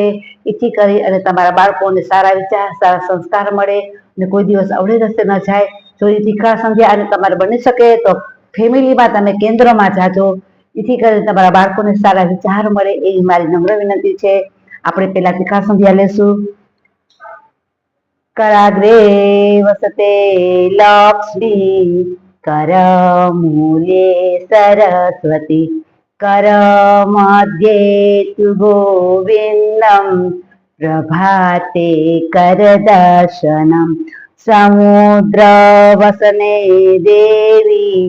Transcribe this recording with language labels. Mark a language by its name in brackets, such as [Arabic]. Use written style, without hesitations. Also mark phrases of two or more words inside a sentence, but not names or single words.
[Gujarati] એથી કરી અને તમારા બાળકોને સારા વિચાર, સારા સંસ્કાર મળે અને કોઈ દિવસ અવળે રસ્તે ન જાય। જો એ ત્રિકાળ સંધ્યા અને તમારે બની શકે તો ફેમિલીમાં તમે કેન્દ્રમાં જાજો, એથી કરીને તમારા બાળકોને સારા વિચાર મળે એવી મારી નમ્ર વિનંતી છે। આપણે પેલા ત્રિકાળ સંધ્યા લેશું। [Sanskrit] कराग्रे वसते लक्ष्मी करमूले सरस्वती करमध्ये तु गोविन्दं प्रभाते करदर्शनं समुद्रवसने देवी